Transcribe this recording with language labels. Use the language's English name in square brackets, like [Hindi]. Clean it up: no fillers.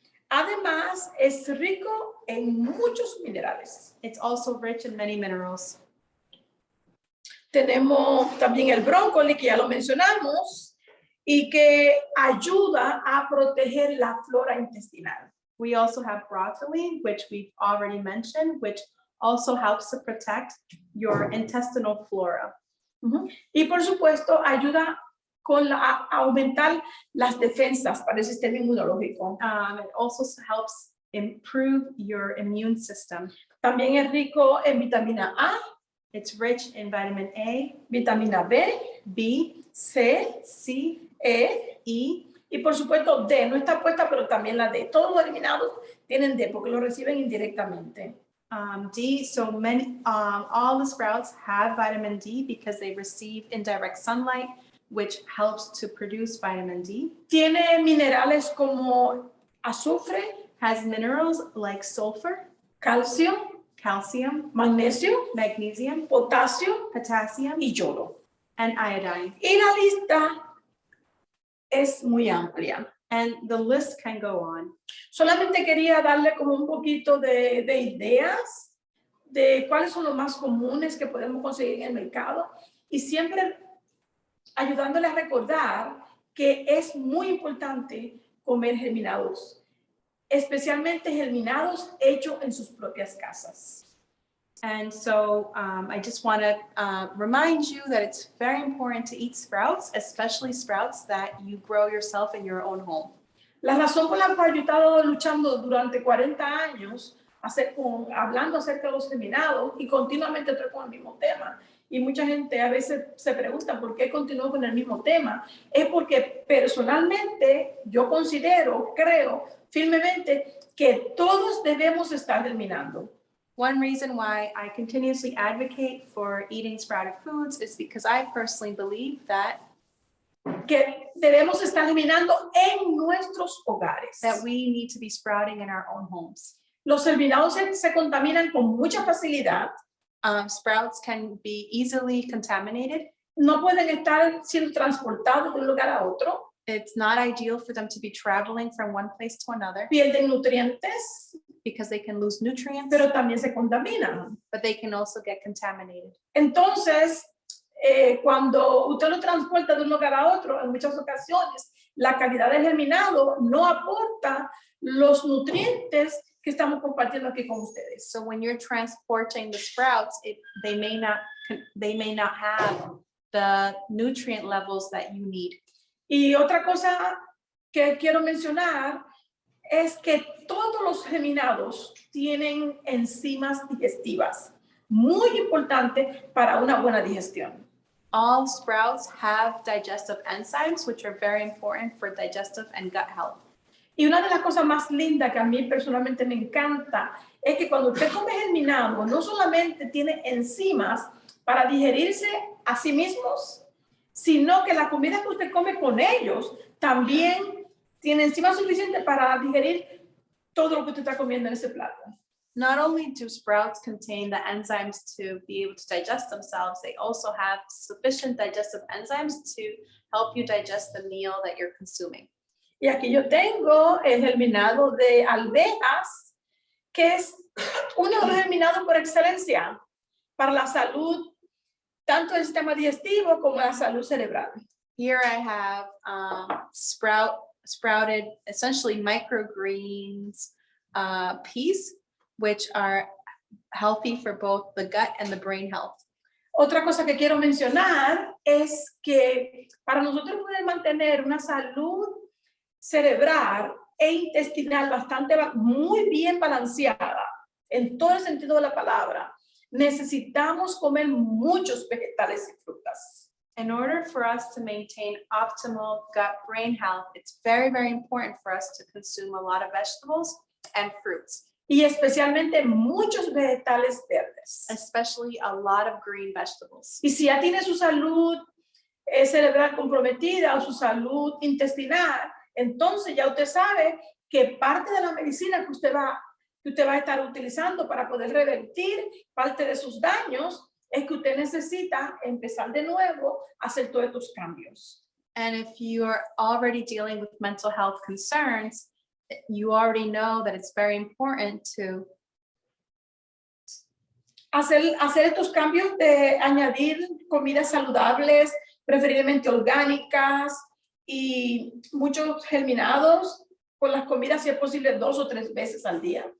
[Spanish] Además, es rico en muchos minerales. [English] It's also rich in many minerals. [Spanish] Tenemos también el brócoli, que ya lo mencionamos, y que ayuda a proteger la flora intestinal. [English] We also have broccoli, which we've already mentioned, which also helps to protect your intestinal flora. [Spanish] Y por supuesto, ayuda a aumentar las defensas para el sistema inmunológico. [English] It also helps improve your immune system. [Spanish] También es rico en vitamina A, [English] It's rich in vitamin A, [Spanish] vitamina B, [English] B, [Spanish] C, [English] C, [Spanish] E [English] E, [Spanish] y por supuesto D. No está puesta, pero también la D. Todos los eliminados tienen D porque lo reciben indirectamente. [English] D. So many, all the sprouts have vitamin D because they receive indirect sunlight, which helps to produce vitamin D. [Spanish] Tiene minerales como azufre, [English] Has minerals like sulfur, [Spanish] calcio, [English] calcium, [Spanish] magnesio, [English] magnesium, [Spanish] potasio [English] potassium, [Spanish] y yodo. [English] and iodine. [Spanish] Y la lista es muy amplia. [English] And the list can go on. [Spanish] Solamente quería darle como un poquito de ideas de cuáles son los más comunes que podemos conseguir en el mercado y siempre ayudándole a recordar que es muy importante comer germinados, especialmente germinados hechos en sus propias casas. [English] And so I just want to remind you that it's very important to eat sprouts, especially sprouts that you grow yourself in your own home. [Spanish] La razón por la cual yo he estado luchando durante 40 años hablando acerca de los germinados y continuamente estoy con el mismo tema. Y mucha gente a veces se pregunta por qué continúo con el mismo tema. Es porque personalmente yo creo firmemente que todos debemos estar germinando. [English] One reason why I continuously advocate for eating sprouted foods is because I personally believe that [Spanish] Que debemos estar germinando en nuestros hogares. [English] we need to be sprouting in our own homes. [Spanish] Los germinados se contaminan con mucha facilidad. [English] Sprouts can be easily contaminated. [Spanish] No pueden estar siendo transportados de un lugar a otro. [English] It's not ideal for them to be traveling from one place to another [Spanish] Pierden nutrientes, [English] because they can lose nutrients, [Spanish] pero también se contaminan. [English] but they can also get contaminated. [Spanish] Entonces, cuando usted lo transporta de un lugar a otro, en muchas ocasiones, la calidad del germinado no aporta los nutrientes que estamos compartiendo aquí con ustedes. [English] So when you're transporting the sprouts, they may not have the nutrient levels that you need. [Spanish] Y otra cosa que quiero mencionar es que todos los germinados tienen enzimas digestivas, muy importante para una buena digestión. [English] All sprouts have digestive enzymes, which are very important for digestive and gut health. [Spanish] Y una de las cosas más lindas que a mí personalmente me encanta es que cuando usted come germinado, no solamente tiene enzimas para digerirse a sí mismos, sino que la comida que usted come con ellos también tiene enzimas suficientes para digerir todo lo que usted está comiendo en ese plato. [English] Not only do sprouts contain the enzymes to be able to digest themselves, they also have sufficient digestive enzymes to help you digest the meal that you're consuming. [Spanish] Y aquí yo tengo el germinado de alvejas, que es uno de los germinados por excelencia para la salud, tanto del sistema digestivo como la salud cerebral. [English] Here I have sprouted, essentially microgreens, peas, which are healthy for both the gut and the brain health. [Spanish] Otra cosa que quiero mencionar es que para nosotros poder mantener una salud cerebral e intestinal muy bien balanceada, en todo el sentido de la palabra, necesitamos comer muchos vegetales y frutas. [English] In order for us to maintain optimal gut-brain health, it's very, very important for us to consume a lot of vegetables and fruits, [Spanish] Y especialmente muchos vegetales verdes. [English] especially a lot of green vegetables. [Spanish] Y si ya tiene su salud cerebral comprometida o su salud intestinal, entonces ya usted sabe que parte de la medicina que usted va a estar utilizando para poder revertir parte de sus daños es que usted necesita empezar de nuevo a hacer todos estos cambios. [English] And if you are already dealing with mental health concerns, you already know that it's very important to [Spanish] Hacer estos cambios de añadir comidas saludables, preferiblemente orgánicas y muchos germinados con las comidas si es posible 2 o 3 veces al día.